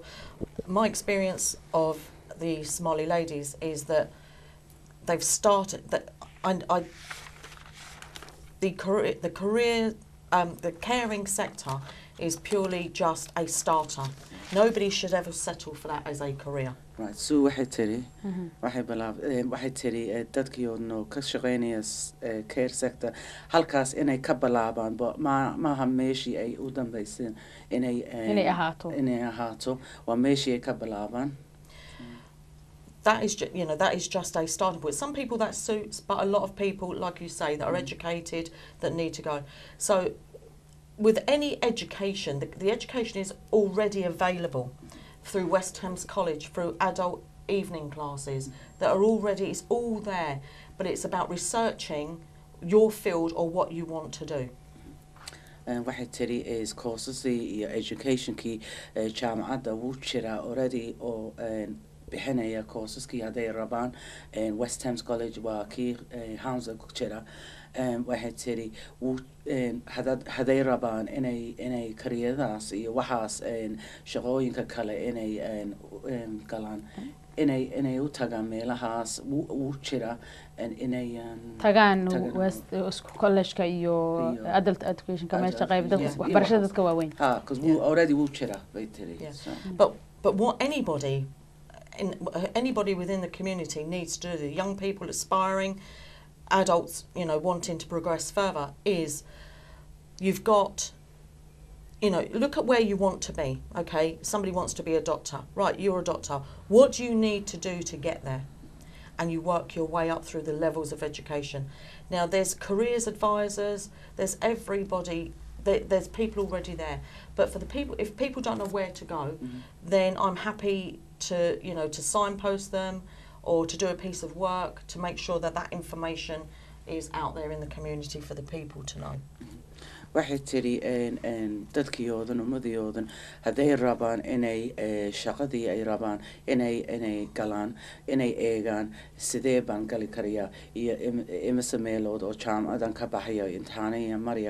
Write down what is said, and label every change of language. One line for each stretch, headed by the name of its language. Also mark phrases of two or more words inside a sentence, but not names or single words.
English: My experience of the Somali ladies is that they've started that the caring sector is purely just a starter. Nobody should ever settle for that as a career.
Somali: Right, Sue waxay tiri waxay tiri dadkiyoodno ka shaqeynaya
English: care sector
Somali: halkaas inay ka bilaabaan maaha meeshii ay u dambayseen inay ahaato waa meeshii ay ka bilaabaan.
English: That is that is just a starting point. Some people that suits, but a lot of people, like you say, that are educated, that need to go. So with any education, the education is already available through West Hams College, through adult evening classes that are already, it's all there, but it's about researching your field or what you want to do.
Somali: waxay tiri is courses iyo educationkii jaamacadda wuu jiraa already oo bixinaya courseski hadday rabaan West Hams College waa kii Hamza ku jira. waxay tiri hadday rabaan inay kariyadaas iyo waxaas shaqooyinka kale inay galaan inay u tagaan meelahaas wuu jira inay tagaan West College-ka iyo
English: adult education-ka
Somali: meesha qayb dadka waxbarashada dadka waaweyn.
English: Because we already
Somali: wuu jira bay tiri.
English: But what anybody within the community needs to do, the young people aspiring, adults, wanting to progress further, is you've got, look at where you want to be, okay? Somebody wants to be a doctor. Right, you're a doctor. What do you need to do to get there? And you work your way up through the levels of education. Now, there's careers advisors, there's everybody, there's people already there. But for the people, if people don't know where to go, then I'm happy to, to signpost them or to do a piece of work to make sure that that information is out there in the community for the people to know.
Somali: waxay tiri dadkiyoodan ummadiyoodan hadday rabaan inay shaqadii ay rabaan inay galaan inay eegaan sidee baan gali karayaa iyo imise meelood oo jaamacadan ka baxaya imtixaanaya maraya.